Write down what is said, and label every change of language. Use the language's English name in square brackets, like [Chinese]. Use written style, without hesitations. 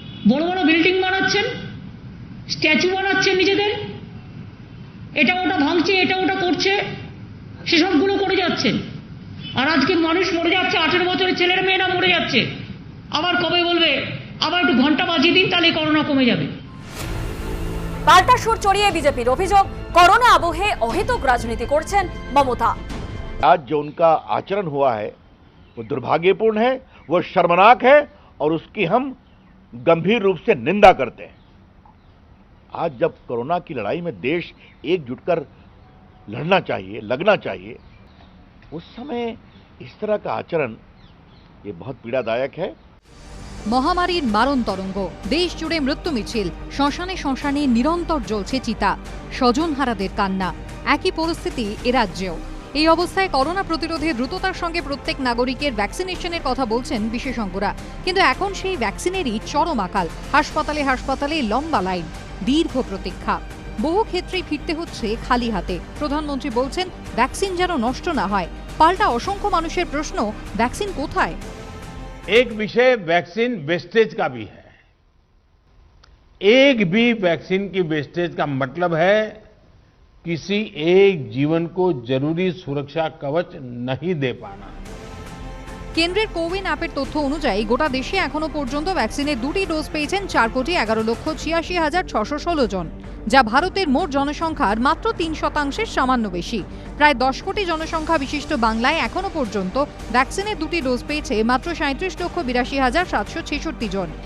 [Bangla] বড় বড় বিল্ডিং বানাচ্ছেন, স্ট্যাচু বানাচ্ছেন নিজেদের, এটা ওটা ভাঙছে, এটা ওটা করছে, সেসবগুলো করে যাচ্ছেন। আর আজকে মানুষ মরে যাচ্ছে, 18 বছরের ছেলের মেয়েরা মরে যাচ্ছে। আবার কবে বলবে আবার একটু ঘন্টা বাজিয়ে দিন, তাহলে করোনা কমে যাবে। পাল্টা সুর চড়িয়ে বিজেপির অভিযোগ, করোনা আবহে অহেতুক রাজনীতি করছেন মমতা। [Hindi] आज जो उनका आचरण हुआ है वो दुर्भाग्यपूर्ण है, वो शर्मनाक है और उसकी हम गंभीर रूप से निंदा करते हैं। आज जब कोरोना की लड़ाई में देश एकजुट कर लड़ना चाहिए, लगना चाहिए, उस समय इस तरह का आचरण ये बहुत पीड़ादायक है। [Bangla] মহামারীর মারণ তরঙ্গ, দেশ জুড়ে মৃত্যু মিছিল, শ্মশানে শ্মশানে নিরন্তর জ্বলছে চিতা, স্বজনহারাদের কান্না। একই পরিস্থিতি এ রাজ্যেও। এই অবস্থায় করোনা প্রতিরোধে দ্রুততার সঙ্গে প্রত্যেক নাগরিকের ভ্যাকসিনেশনের কথা বলছেন বিশেষজ্ঞরা, কিন্তু এখন সেই ভ্যাকসিনেরই চরম আকাল। হাসপাতালে হাসপাতালে লম্বা লাইন, দীর্ঘ প্রতীক্ষা। বহু ক্ষেত্রেই ফিরতে হচ্ছে খালি হাতে। প্রধানমন্ত্রী বলছেন ভ্যাকসিন যেন নষ্ট না হয়। পাল্টা অসংখ্য মানুষের প্রশ্ন, ভ্যাকসিন কোথায়? [Hindi] एक विषय वैक्सीन वेस्टेज का भी है। एक भी वैक्सीन की वेस्टेज का मतलब है किसी एक जीवन को जरूरी सुरक्षा कवच नहीं दे पाना। [Bangla] কেন্দ্রের কোউইন অ্যাপের তথ্য অনুযায়ী গোটা দেশে এখনো পর্যন্ত ভ্যাকসিনের 2টি ডোজ পেয়েছেন 4,11,86,616 জন, যা ভারতের মোট জনসংখ্যার মাত্র 3% সামান্য বেশি। প্রায় 10 কোটি জনসংখ্যা বিশিষ্ট বাংলায় এখনো পর্যন্ত ভ্যাকসিনের 2টি ডোজ পেয়েছে মাত্র 37,82,766 জন।